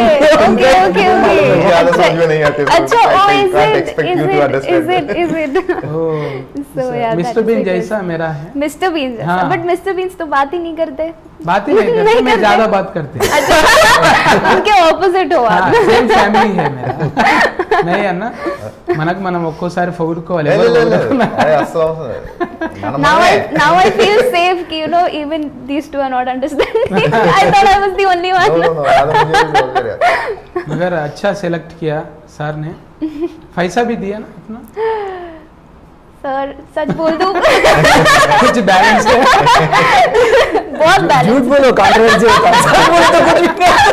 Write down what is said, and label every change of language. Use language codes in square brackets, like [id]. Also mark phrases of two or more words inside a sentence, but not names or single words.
[hi] मुझे आधा समझ में नहीं आते। अच्छा [en] oh is it [hi] मिस्टर बीन जैसा मेरा है। मिस्टर बीन हाँ। बट मिस्टर बीन्स तो बात ही नहीं करते। बात ही नहीं करते, मैं ज्यादा बात करती हूँ। उनके ऑपोजिट हो आप। [en] same family [hi] है मेरा नहीं [te] అన్న మనకు మనం ఒక్కోసారి పొగుడుకోవాలి [en] now I feel safe कि you know even these two are not understanding. I thought I was the only one. [hi] मगर अच्छा सेलेक्ट किया सर ने, पैसा भी दिया ना अपना? सर सच बोल दूं कुछ बैलेंस है? बहुत बैलेंस। झूठ बोलो कंट्रोवर्सी होता है, सच बोलो तो कुछ नहीं।